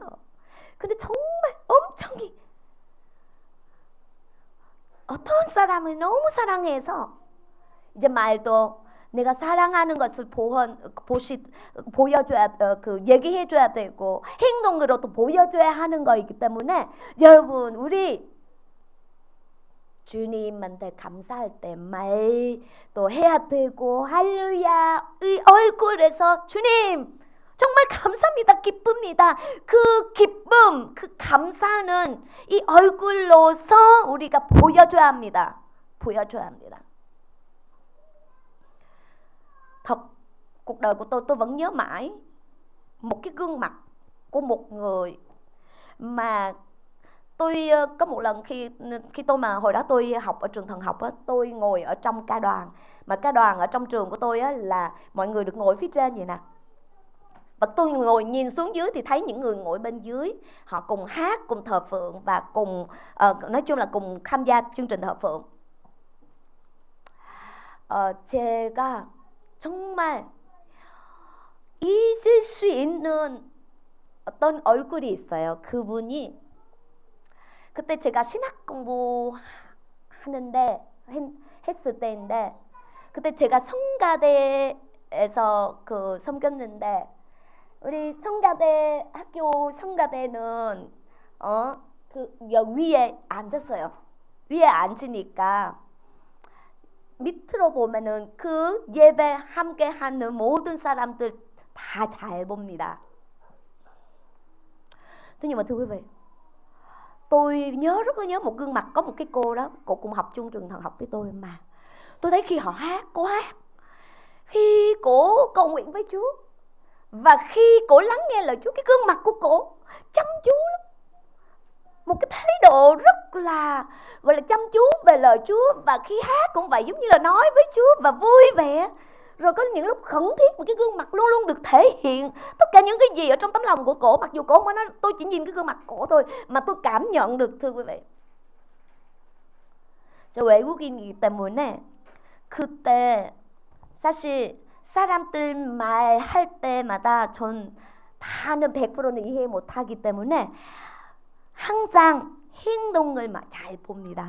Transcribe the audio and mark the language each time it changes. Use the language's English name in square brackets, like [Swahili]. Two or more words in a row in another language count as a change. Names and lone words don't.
[Korean] 근데 정말 엄청히 어떤 사람을 너무 사랑해서 이제 말도 내가 사랑하는 것을 보여줘야 얘기해줘야 되고 행동으로도 보여줘야 하는 거이기 때문에 여러분, 우리 주님한테 감사할 때 말도 해야 되고 할렐루야 얼굴에서 주님 정말 감사합니다. 기쁩니다. 그 기쁨, 그 감사는 이 얼굴로서 우리가 보여줘야 합니다. 보여줘야 합니다. [Vietnamese] Thật, cuộc đời của tôi vẫn nhớ mãi một cái gương mặt của một người mà tôi có một lần khi tôi mà hồi đó tôi học ở trường thần học á, tôi ngồi ở trong ca đoàn, mà ca đoàn ở trong trường của tôi á, là mọi người được ngồi phía trên vậy nè, và tôi ngồi nhìn xuống dưới thì thấy những người ngồi bên dưới họ cùng hát, cùng thờ phượng và cùng nói chung là cùng tham gia chương trình thờ phượng. [Korean] 제가 정말 잊을 수 있는 어떤 얼굴이 있어요. 그분이 그때 제가 신학 공부하는데 했을 때인데, 그때 제가 성가대에서 섬겼는데, 우리 성가대 학교 성가대는 위에 앉았어요. 위에 앉으니까 밑으로 보면은 그 예배 함께 하는 모든 사람들 다 잘 봅니다. [Vietnamese] Thế nhưng mà thưa quý vị, tôi rất là nhớ một gương mặt, có một cái cô đó, cô cùng học chung trường thần học với tôi, mà tôi thấy khi họ hát, cô hát, khi cô cầu nguyện với Chúa và khi cô lắng nghe lời Chúa, cái gương mặt của cô chăm chú lắm, một cái thái độ rất là gọi là chăm chú về lời Chúa, và khi hát cũng vậy, giống như là nói với Chúa và vui vẻ. Rồi có những lúc khẩn thiết và cái gương mặt luôn luôn được thể hiện tất cả những cái gì ở trong tấm lòng của cổ, mặc dù cổ không có nói, tôi chỉ nhìn cái gương mặt cổ thôi mà tôi cảm nhận được, thưa quý vị. [Korean] 저 외국인이기 때문에 그때 사실 사람들 말할 때마다 전 다는 100%는 이해 못하기 때문에 항상 행동을 잘 봅니다.